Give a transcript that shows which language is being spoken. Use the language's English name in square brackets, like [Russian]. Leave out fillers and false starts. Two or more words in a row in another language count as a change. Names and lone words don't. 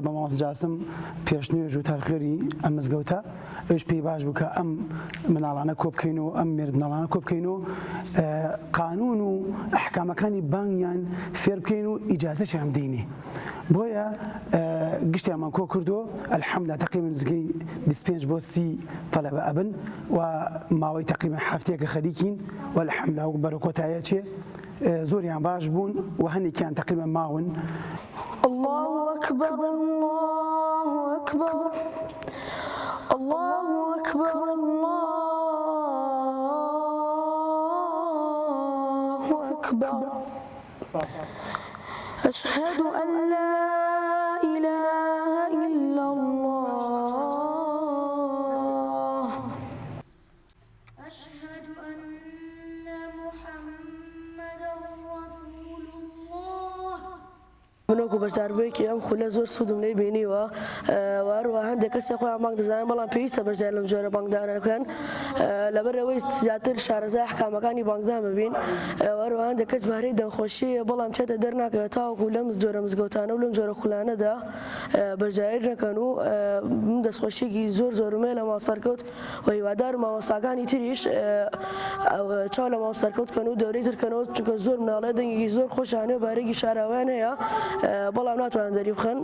[Central Kurdish] بە مامۆستا جاسم پێشنوێژ و تارخێری ئەم مزگەوتە ئەوش پێی باش بوو کە ئەم مناڵانە کۆبکەین و ئەم مێردناڵانە کۆبکەین و قانون و ئەحکامەکانی بانگیان فێر بکەین و ئیجازەشیان دینی بۆیە گشتیانمان کۆ کردو ئەلحەمدوللا تقریبا نزیکەی 25 بۆ 30 تەلەبە ئەبن و ماوەی تقریبا هەفتەیەکە خەریکین و ئەلحەمدوللا بەرە کۆتاییە چێ زۆریان باش بوون و هەندێکیان تقریبا ماون. [Arabic] الله أكبر الله أكبر الله أكبر الله أكبر أشهد أن لا إله إلا الله أشهد أن محمدا رسول الله [Central Kurdish] منۆک و بەشداربوویەکی ئەم خولە زۆر سوودم لێ بینیوە وهروە هەندێک کەسی خۆیان بانگ دەزانن بەڵام پێویستە بەشدار لەم جۆرە بانگدانە بکەن لەبەرەوەی زیاتر شارەزای ئەحکامەکانی بانگدان ببین وهروە هەندێک کەس بەهرەی دەنگخۆشیە بەڵام چێتە دەرناکەوێت تاوەکو لەم جۆرە مزگەوتانە و لەم جۆرە خولانەدا بەشداری نەکەن و من دەستخۆشیێکی زۆرمێ لە ماوەسەرکەوت و هیوادار و مامۆستاکانی تریش چاو لە ماوەسەرکەوت کەن و دەورەی ترکەنەوە چونکە زۆر مناڵێ دەنگێکی زۆر خۆشانێ و بارێکی شاراوان هەیە بەڵام ناتوانن دەری بخەن.